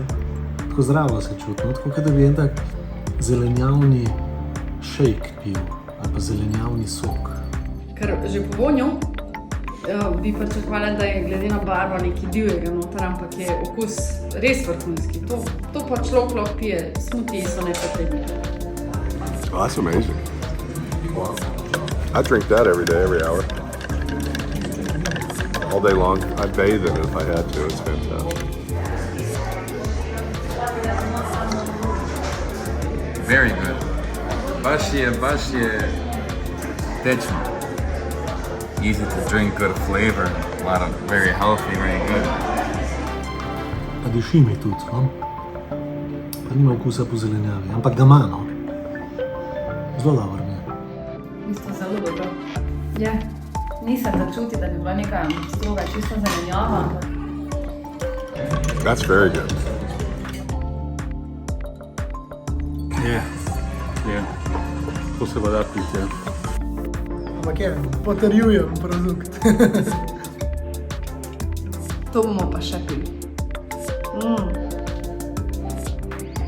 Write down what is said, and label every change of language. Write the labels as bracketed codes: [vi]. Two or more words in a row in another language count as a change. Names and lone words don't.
[sl] Tako zdravo se čuti, no, tako da bi en tak zelenjavni shake pil, ali pa zelenjavni sok. Ker že po vonju bi pričakovala, da je glede na barvo nekaj divjega noter, ampak je okus res vrhunski. To pa človek lahko pije, smutiji so nepotrebni. [en] Oh, that's amazing. Wow. I drink that every day, every hour. All day long. I'd bathe in it if I had to. It's fantastic. Very good. [sl] Baš je tečno. [en] Easy to drink, good flavor. A lot of very healthy, very good. [sl] Pa diši mi tudi, no? Pa nima okusa po zelenjavi, ampak ga ima, no? Zelo dobro mi je. Isto zelo dobro. Ja, nisem začuti, da bi bila neka stroga čisto zelenjava, ampak [en] That's very good. [sl] Je. To se pa da piti, ja. Ampak je, potrjujem produkt. to bomo pa še pili. Zdravje.